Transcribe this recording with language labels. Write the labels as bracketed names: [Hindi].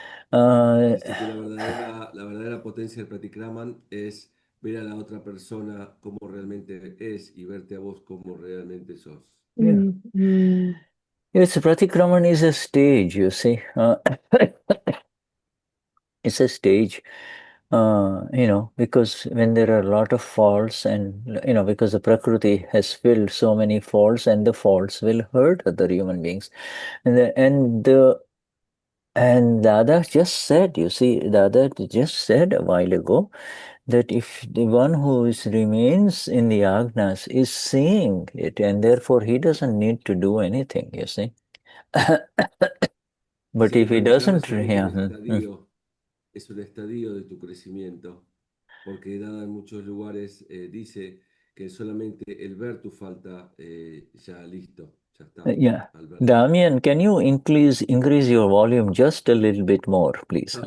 [Spanish] Dice que la verdadera potencia del Pratikraman es ver a la otra persona como realmente es y verte a vos como realmente sos. [English] Yeah. Yes, Pratikraman is a stage, you see. It's a stage, because when there are a lot of faults and, because the Prakriti has filled so many faults and the faults will hurt other human beings. And Dada just said, you see, Dada just said a while ago that if the one who remains in the Agnas is seeing it, and therefore he doesn't need to do anything, you see. But [Spanish] Sí, [English] if he [Spanish] Pratikraman [English] doesn't, yeah. [Spanish] Es un estadio de tu crecimiento, porque Dada en muchos lugares dice que solamente el ver tu falta ya listo, ya está. [English] Yeah. Damian, can you increase your volume just a little bit more, please?